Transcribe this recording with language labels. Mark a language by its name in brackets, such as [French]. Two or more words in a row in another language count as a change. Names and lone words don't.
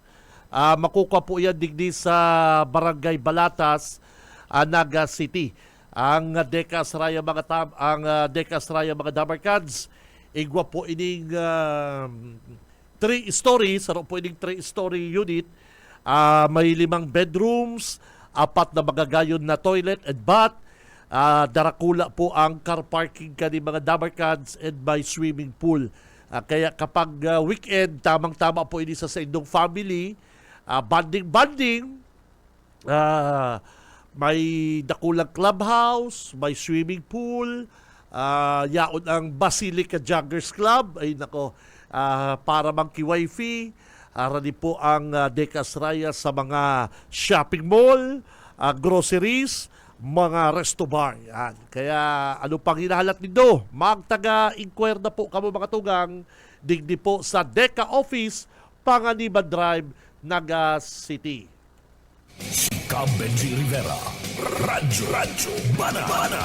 [Bikol] Makukuha po yan digdi sa Barangay Balatas, Naga City. Ang Deca Asraya mga damarkads, igwa po ining 3 stories, saro po ining 3-story unit. May 5 bedrooms, 4 na magagayon na [English] toilet and bath, [Bikol] darakula po ang [English] car parking [Bikol] kani mga dabarkads and may [English] swimming pool. [Bikol] Kaya kapag weekend, tamang-tama po ini sa inyong family, banding-banding, may dakulang clubhouse, may [English] swimming pool, [Bikol] yaon ang Basilica Joggers Club, ay nako, para mangki-wifi, rani po ang Decas Raya sa mga [English] shopping mall, [Bikol] groceries, mga [English] resto bar. [Bikol] Yan. Kaya ano pang hinahalat nindo? Magtaga-inquire na po kamo mga tugang digdi po sa Deca Office, Panganiban Drive, Naga City. Si Cab Benji Rivera. Radyo Banat.